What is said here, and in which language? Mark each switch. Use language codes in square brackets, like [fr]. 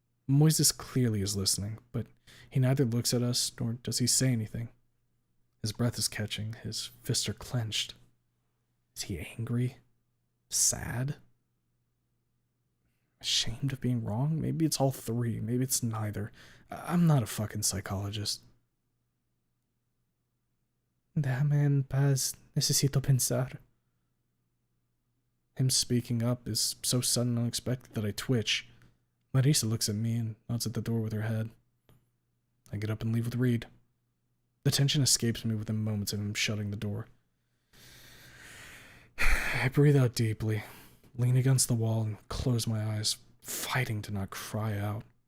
[en] Moises clearly is listening, but he neither looks at us nor does he say anything. His breath is catching, his fists are clenched. Is he angry? Sad? Ashamed of being wrong? Maybe it's all three, maybe it's neither. I'm not a fucking psychologist. [es] Déjame en paz, necesito pensar. [en] Him speaking up is so sudden and unexpected that I twitch. Marisa looks at me and nods at the door with her head. I get up and leave with Reed. The tension escapes me within moments of him shutting the door. I breathe out deeply, lean against the wall, and close my eyes, fighting to not cry out.